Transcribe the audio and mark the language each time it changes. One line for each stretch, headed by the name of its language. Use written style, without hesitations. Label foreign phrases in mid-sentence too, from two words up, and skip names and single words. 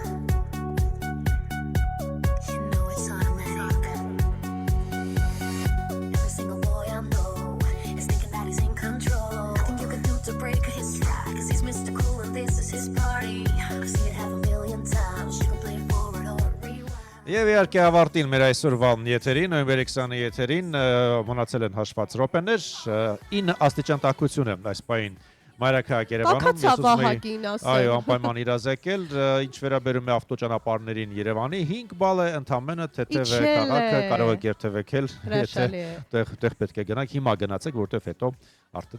English: You know it's automatic. Every single boy I know is thinking that he's in control. Nothing you can do to break his stride, cause he's Mr. Cool and this is his party. I've seen it 500,000 times. You can play forward or rewind.
Armenian: Եվ իհարկե ավարտին մեր այսօրվա եթերին, նոյեմբերի 20-ի եթերին մնացել են հաշված րոպեներ, 9 աստիճան տաքություն է այս պահին Մայրաքաղաք Երևանում։ Տաքացավահակին ասեմ։ Այո, անպայման իրազեկել, ինչ վերաբերում է ավտոճանապարհներին Երևանի 5 բալ է ընդամենը թեթև է քաղաքը, կարող եք երթևեկել, եթե տեղ պետք է գնաք, հիմա գնացեք, որտեվ հետո արդեն